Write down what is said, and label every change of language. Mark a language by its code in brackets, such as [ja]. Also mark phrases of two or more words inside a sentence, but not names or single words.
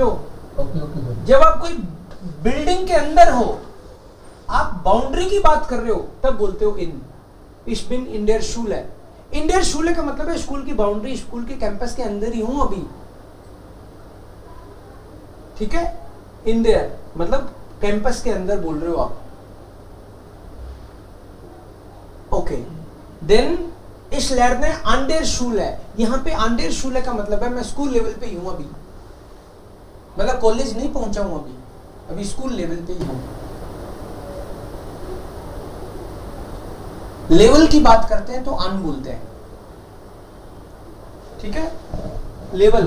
[en] okay okay sir. [hi] जब आप कोई बिल्डिंग के अंदर हो, आप बाउंड्री की बात कर रहे हो, तब बोलते हो इन। [de] Ich bin in der Schule। In der Schule [hi] का मतलब है स्कूल की बाउंड्री, स्कूल के कैंपस के अंदर ही हूं अभी। ठीक है? [en] In there [hi] मतलब कैंपस के अंदर बोल रहे हो आप। [en] okay, then [de] Ich lerne an der Schule. [hi] यहाँ पे [de] an der Schule [hi] का मतलब है मैं स्कूल लेवल पे ही हूँ अभी, मतलब कॉलेज नहीं पहुंचा हूँ अभी स्कूल लेवल पे ही हूँ। लेवल की बात करते हैं तो an बोलते हैं, ठीक है। लेवल।